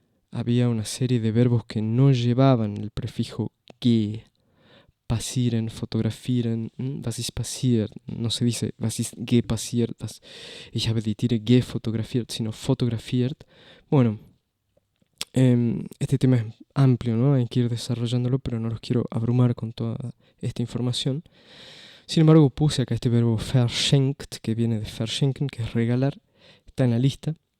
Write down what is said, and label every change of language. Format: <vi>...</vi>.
<es>Había una serie de verbos que no llevaban el prefijo ge.</es> <de>Passieren, fotografieren, was ist passiert?</de> <es>No se dice</es> <de>was ist gepassiert, ich habe die Tiere gefotografiert,</de> <es>sino</es> <de>fotografiert.</de> <es>Bueno, este tema es amplio, ¿no? Hay que ir desarrollándolo, pero no los quiero abrumar con toda esta información. Sin embargo, puse acá este verbo verschenkt, que viene de verschenken, que es regalar. Está en la lista.</es>